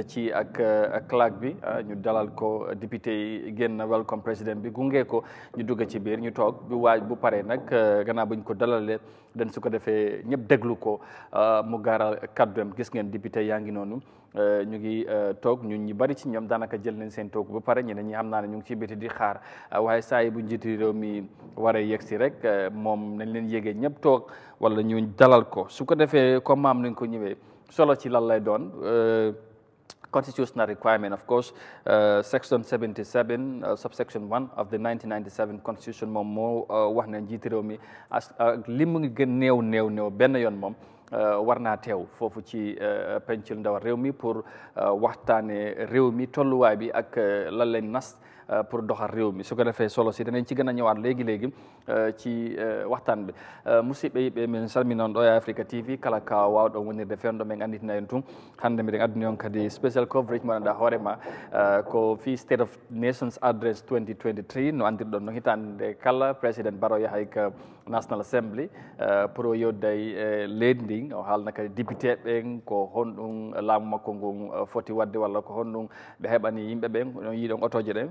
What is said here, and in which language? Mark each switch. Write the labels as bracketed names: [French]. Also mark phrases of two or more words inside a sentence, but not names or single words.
[Wolof] ci ak clerk bi ñu dalal ko député yi génn welcome président bi gunge ko ñu dugg ci biir ñu toog bu paree nag gannaaw buñ ko dalalee dañ su ko defee ñëpp déglu ko mu gaaral kadduam gis ngeen député yaa ngi noonu ñu ngi toog ñun ñu bari ci ñoom daanaka jël nañ seen toog ba pare ñeneen ñi xam naa ne ñu ngi ci biti di xaar waaye saa yi bu njiitu réew mi waree yegg si rek moom nañ leen yégee ñëpp toog wala ñu dalal ko su ko defee comme maam nañ ko ñëwee solo ci lan lay doon constitutional [English] requirement, of course, section 77, subsection 1 of the 1997 constitution [Wolof] moom moo wax ne njiitu réew mi li mu ngi gën néew benn yoon moom war naa teew foofu ci pencul ndaw réew mi pour waxtaane réew mi tolluwaay bi ak lan lañ nas pour doxal réew mi su ko defee solo si danañ ci gën a ñëwaat léegi ci waxtaan bi [Fula] musidɓe yiɓe min salminon ɗo Eyeafrica TV kala ka wawɗo wonirde fenɗo men anditana en tun hande miɗen adduni on kadi [English] special coverage [Fula] mo ganduɗa hoorema ko fi State of Nations Address 2023 no andirɗon no hitande kala président Barrow yahay ka National Assembly pour o yodday leydi ndin o haalna kadi député ɓen ko honɗum laamu makko ngun foti wadde walla ko honɗum ɓe heɓani yimɓe ɓen no yiiɗon otoje ɗen fayda